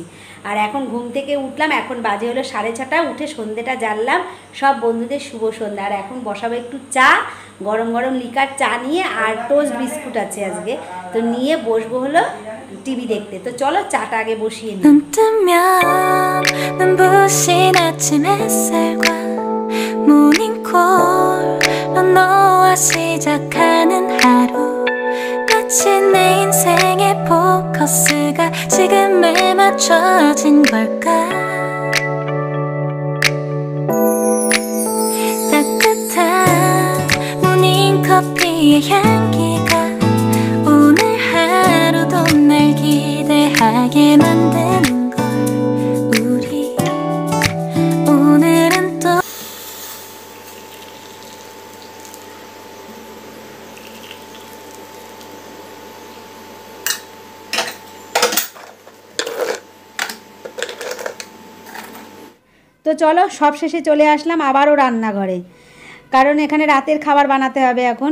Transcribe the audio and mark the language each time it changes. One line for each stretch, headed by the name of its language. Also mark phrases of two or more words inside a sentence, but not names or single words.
Bangla: আর এখন ঘুম থেকে উঠলাম, এখন বাজে হলো 6:30, উঠে সন্ধ্যেটা জ্বাললাম, সব বন্ধুদের শুভ সন্ধ্যা। আর এখন বসাবো একটু চা, গরম গরম লিকার চা নিয়ে, আর টোস্ট বিস্কুট আছে আজকে, তো নিয়ে বসবো হলো টিভি দেখতে। তো চলো চাটা আগে বসিয়ে নিই।
Korean: 눈부신 아침 햇살과 모닝콜로 너와 시작하는 하루, 마치 내 인생의 포커스가 지금에 맞춰진 걸까. 우리의 향기가 오늘 하루도 날 기대하게 만드는 걸 우리 오늘은 또
Bangla: তো চলো সব শেষে চলে আসলাম আবারও রান্নাঘরে, কারণ এখানে রাতের খাবার বানাতে হবে এখন।